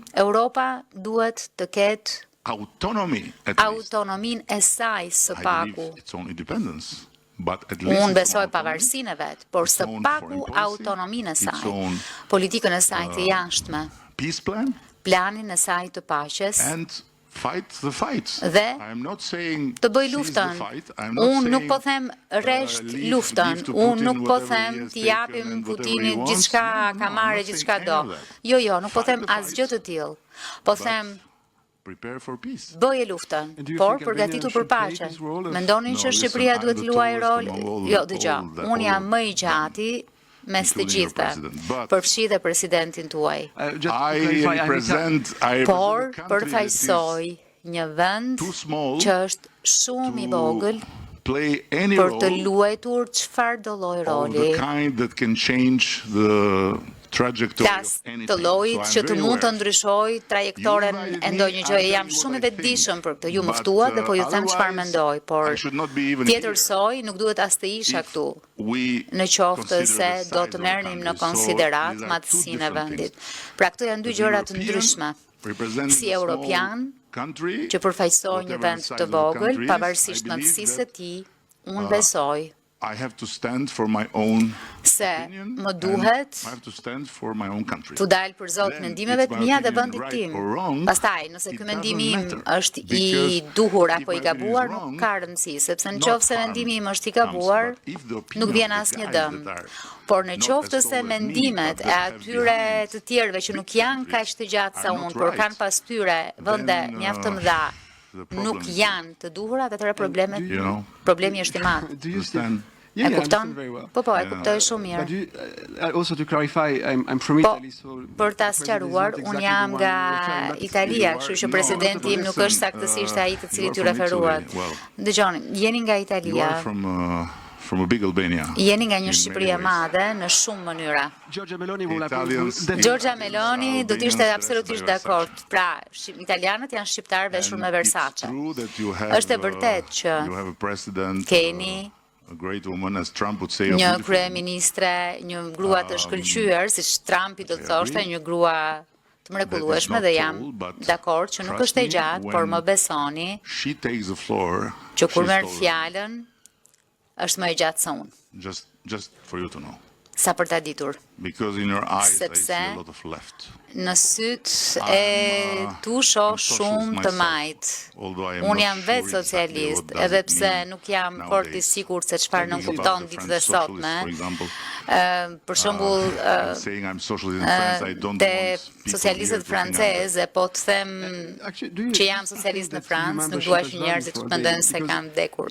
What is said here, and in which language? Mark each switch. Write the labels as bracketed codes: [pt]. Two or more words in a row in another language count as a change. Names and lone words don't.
[sq] Europa duhet të ketë autonominë e saj së paku. Unë besoj pavarësinë e vet, por së paku autonominë e saj, politikën e saj të jashtme, planin e saj të paqes [en] fight the fights. [sq] Dhe [en] I'm not saying [sq] të bëj [en] cease the [sq] luftën. [en] fight. I'm not [sq] Unë nuk [en] saying, [sq] po them rresht [en] leave [sq] luftën. [en] to [sq] Unë [en] Putin [sq] nuk po [en] whatever he [sq] them [en] has [sq] t'i [en] taken [sq] japim [en] and whatever he [sq] Putinit [en] wants. [sq] gjithçka [en] No, [sq] ka [en] I'm [sq] marrë [en] not [sq] gjithçka [en] saying [sq] do. [en] any of that. [sq] Jo, nuk po [en] Fight [sq] them [en] the [sq] asgjë të [en] fights, [sq] tillë. Po [en] but [sq] them [en] prepare for peace. [sq] bëje luftën, [en] And do you [sq] por [en] think [sq] përgatitur [en] Albania [sq] për [en] should play [sq] paqe. [en] this role of- [sq] Mendonin [en] No, [sq] që [en] listen, [sq] Shqipëria [en] I'm [sq] duhet [en] the [sq] luajë [en] tallest [sq] rol? [en] among [sq] Jo, [en] all [sq] dëgjoj. [en] the- [sq] Unë jam [en] all [sq] më i gjati mes të [en] including your [sq] gjithëve, [en] president. But [sq] përfshi dhe presidentin tuaj. [en] Just to I clarify, represent [sq] Por [en] a country that [sq] përfaqësoj një vend [en] too small [sq] që është shumë i vogël [en] is play any [sq] për të [en] role [sq] luajtur çfarë do lloj [en] of [sq] roli. [en] the kind that can change the trajectory [sq] Flas [en] of anything. [sq] të llojit [en] So [sq] që [en] I'm [sq] të [en] very [sq] mund të [en] aware. [sq] ndryshoj trajektoren [en] You invited [sq] e [en] me, [sq] ndonjë gjëje. [en] I [sq] Jam [en] tell you [sq] shumë i [en] what I [sq] vetëdijshëm për këtë. Ju [en] think. [sq] mëftuat dhe po ju [en] But, [sq] them çfarë [en] otherwise, [sq] mendoj, por [en] I should not be even [sq] tjetërsoj nuk duhet as të isha [en] If [sq] këtu. [en] we [sq] Në qoftë [en] consider [sq] se [en] the [sq] do [en] size [sq] të [en] of the [sq] merrnim në [en] country. So [sq] konsiderat [en] these are two [sq] madhësinë e [en] different [sq] vendit. [en] things. [sq] Pra këto janë dy [en] The [sq] gjëra të [en] European [sq] ndryshme. [en] represents [sq] Si [en] a small [sq] europian [en] country, [sq] që përfaqësoj një [en] whatever [sq] vend [en] the size [sq] të [en] of the [sq] vogël, [en] country is, [sq] pavarësisht [en] I believe [sq] madhësisë së [en] that [sq] tij, unë besoj [en] I have to stand for my own [sq] se [en] opinion [sq] më [en] and [sq] duhet [en] I have to stand for my own country. [sq] të dalë për zot [en] Then, [sq] mendimeve [en] it's [sq] të [en] my [sq] mia dhe [en] opinion [sq] vendit [en] right [sq] tim. [en] or wrong, [sq] Pastaj, nëse [en] it [sq] ky mendimi [en] doesn't [sq] im [en] matter, [sq] është i [en] because [sq] duhur [en] if [sq] apo i [en] my opinion [sq] gabuar, [en] is [sq] nuk [en] wrong, [sq] ka rëndësi, sepse në [en] not [sq] qoftë se [en] harm [sq] mendimi im është i [en] comes, [sq] gabuar, [en] but if the opinion [sq] nuk vjen [en] of the [sq] asnjë [en] guys [sq] dëm. [en] that are [sq] Por në [en] not [sq] qoftë [en] as [sq] se [en] tall as me, [sq] mendimet [en] but [sq] e [en] that have [sq] atyre [en] behind [sq] të tjerëve që nuk janë kaq të gjatë sa [en] are [sq] unë, [en] not [sq] por [en] right, [sq] kanë pas tyre vende [en] then, [sq] mjaft të mëdha, [en] the problem [sq] nuk [en] is [sq] janë të duhurat, atëherë problemet, [en] you know, [sq] problemi është i madh. [en] Do you understand? [sq] E [en] Yeah, I [sq] kupton? [en] understand very well. [sq] Po, e kuptoj shumë mirë. [en] But do you, also to clarify, I'm from [sq] Po, [en] Italy, so [sq] për ta [en] the president is [sq] sqaruar, [en] not [sq] unë [en] exactly [sq] jam [en] the one [sq] nga [en] you're referring, but [sq] Italia, [en] You [sq] kështu [en] are- [sq] që [en] no, [sq] presidenti im nuk [en] listen, [sq] është saktësisht ai të [en] you [sq] cilit [en] are [sq] ju [en] from Italy, [sq] referuat. [en] well. [sq] Dëgjoni, jeni nga [en] You are [sq] Italia, [en] from a big Albania. [sq] jeni nga një [en] in [sq] Shqipëri [en] many [sq] e [en] ways. [sq] madhe në shumë mënyra. [en] Giorgia Meloni will Italians- [sq] Giorgia Meloni do të ishte [en] Albanians [sq] absolutisht [en] dressed by [sq] dakord. Pra, italianët janë shqiptarë veshur [en] And [sq] me [en] it's [sq] Versace. [en] true that you have, [sq] Është e vërtet që [en] you have a president, [sq] keni [en] a great woman, as Trump would say, a [sq] një [en] beautiful woman. [sq] kryeministre, një grua të shkëlqyer, siç Trumpi do të thoshte, një grua të mrekullueshme dhe jam dakord që nuk është e gjatë, por më besoni [en] She takes the floor. [sq] që kur [en] she's [sq] merr [en] taller. [sq] fjalën është më e gjatë se unë, [en] Just for you to know. [sq] sa për ta ditur. [en] Because in your eyes, I see [sq] Sepse [en] a lot of left. [sq] Në syt e tu shoh shumë të majt. Unë jam vetë socialist, edhe pse nuk jam fort i sigurt se çfarë nënkupton ditët e sotme. Për shembull, te socialistët franceze, po të them që jam socialist në Francë, nuk dua që njerëzit të mendojnë se kanë vdekur.